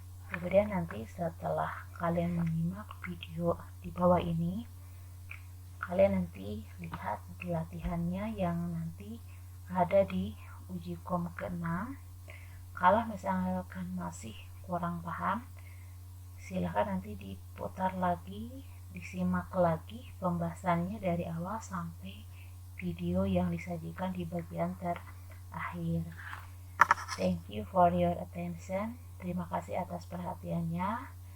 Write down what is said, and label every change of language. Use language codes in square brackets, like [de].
[id] Kemudian nanti setelah kalian menyimak video di bawah ini, kalian nanti lihat latihannya yang nanti ada di uji kom ke-6. Kalau misalkan masih kurang paham, silahkan nanti diputar lagi, disimak lagi pembahasannya dari awal sampai video yang disajikan di bagian terakhir. [en] Thank you for your attention. [id] Terima kasih atas perhatiannya.